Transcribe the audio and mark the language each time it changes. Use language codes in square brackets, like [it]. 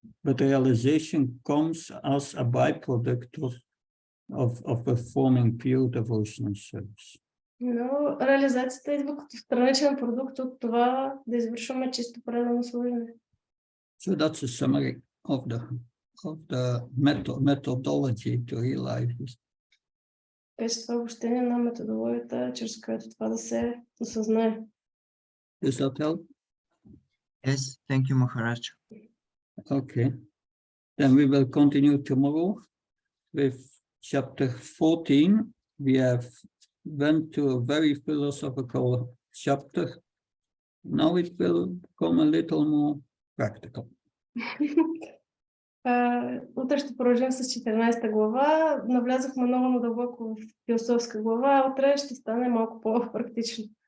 [en] But realization comes as a byproduct of performing pure devotional service. [bg] Но реализацията идва като страничен продукт от това да извършваме чисто предано служене. [en] So that's a summary of the methodology to realize this. [bg] Беше това обобщение на методологията, чрез която това да се осъзнае. [en] Does that help? Yes, thank you, Maharaj. Okay. Then we will continue tomorrow with chapter 14. We have went to a very philosophical chapter. Now it will become a little more practical. [bg] Утре ще продължим с 14 глава. Навлязохме много надълбоко в философска глава. Утре ще стане малко по-практично.